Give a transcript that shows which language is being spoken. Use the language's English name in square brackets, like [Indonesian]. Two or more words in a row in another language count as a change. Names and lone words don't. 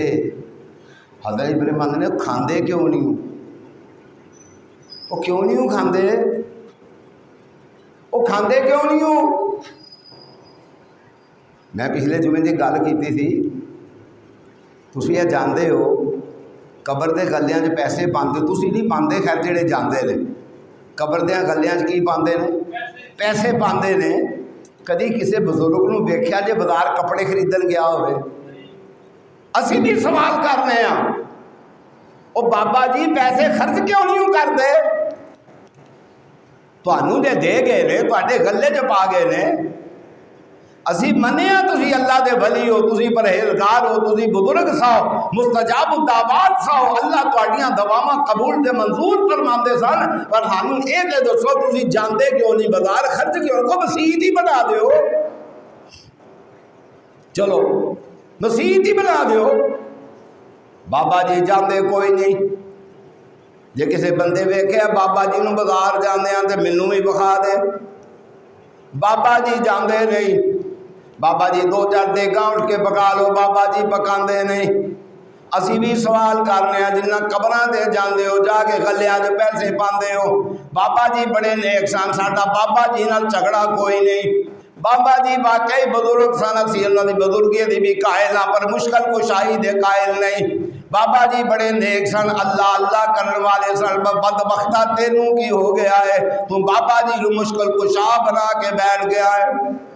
[Punjabi] حضرت ابراہیم آندے نے کھاندے کیوں نہیں ہوں؟ وہ کیوں نہیں ہوں کھاندے؟ وہ کھاندے کیوں نہیں ہوں؟ میں پچھلے جمعے کی گل کی تھی، تسی یہ جانتے ہو قبر دے گلیاں چ پیسے پاندے، تسی نہیں پاندے، خیر جڑے جاندے نے قبر دے گلیاں چ کی پاندے نے؟ پیسے پاندے نے۔ کدی کسی بزرگ نو ویکھیا جے بازار کپڑے خریدن گیا ہوئے؟ اسی بھی سوال کرنے ہاں، او بابا جی پیسے خرچ کیوں نہیں کرتے؟ تانوں جے دے گئے نے، تواڈے گلے چ پا گئے نے، اسی منیا تسی اللہ دے ولی ہو، تسی پرہیزگار ہو، تسی بزرگ ساؤ، مستجاب الدعوات ساؤ، اللہ تواڈیاں دعاواں قبول تے منظور فرماندے سن، پر سانوں اے تے دسو تسی جاندے کیوں نہیں بازار خرچ کیوں؟ کو مسیت ہی بنا دیو، چلو مسیت ہی بنا دیو۔ بابا جی جاندے کوئی نہیں، جے کسے بندے ویکھے بابا جی نو بازار جاندے ہیں تے مینوں بھی بخا دے۔ بابا جی جاندے نہیں، بابا جی دو چار دیگاں اٹھ کے پکا لو، بابا جی پکاندے نہیں۔ اسی بھی سوال کرنے ہیں جنہ قبراں تے جاندے ہو، جا کے گلیاں دے پیسے پاندے ہو، بابا جی بڑے نیک سن، ساڈا بابا جی نال جھگڑا کوئی نہیں، بابا جی واقعی بزرگ سن، اسی انہاں دی بزرگی دی بھی قائل ہاں پر مشکل کشائی دے قائل نہیں۔ بابا جی بڑے نیک سن، اللہ اللہ کرنے والے سن، بدبختہ تینوں کی ہو گیا ہے، تو بابا جی رو مشکل کشا بنا کے بیٹھ گیا ہے۔